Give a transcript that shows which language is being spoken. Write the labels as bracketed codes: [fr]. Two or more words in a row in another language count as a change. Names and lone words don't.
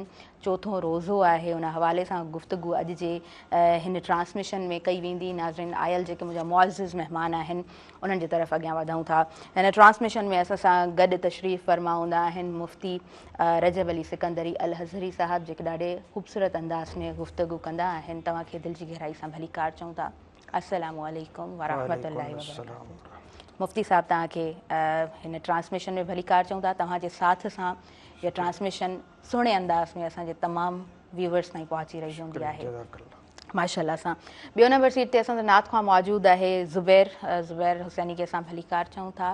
[sd] चोथों रोज़ो आहे, उन हवाले सां गुफ़्तगू अॼु जे हिन ट्रांसमिशन में कई वेंदी। नाज़रीन आयल जेके मुंहिंजा मुअज़्ज़िज़ महिमान आहिनि उन्हनि जी तरफ़ अॻियां वधूं था। हिन ट्रांसमिशन में असां सां गॾु तशरीफ़ फरमा हूंदा आहिनि मुफ़्ती रजब अली सिकंदरी अल हज़री साहब, जेके ॾाढे ख़ूबसूरत अंदाज़ में गुफ़्तगू कंदा आहिनि। तव्हांखे दिलि जी गहराई सां भली कार चऊं था। [ar] السلام عليكم ورحمة الله وبركاته. [sd] मुफ़्ती साहब तव्हांखे हिन ट्रांसमिशन में भली कार चऊं था। तव्हांजे साथ सां इहा ट्रांसमिशन सुहिणे अंदाज़ में असांजे तमामु व्यूवर्स ताईं पहुची रही हूंदी आहे माशाअल्लाह सां। ॿियो नंबर सीट ते असांजो नात खां मौजूदु आहे ज़ुबैर हुसैनी, खे असां भली कार चऊं था।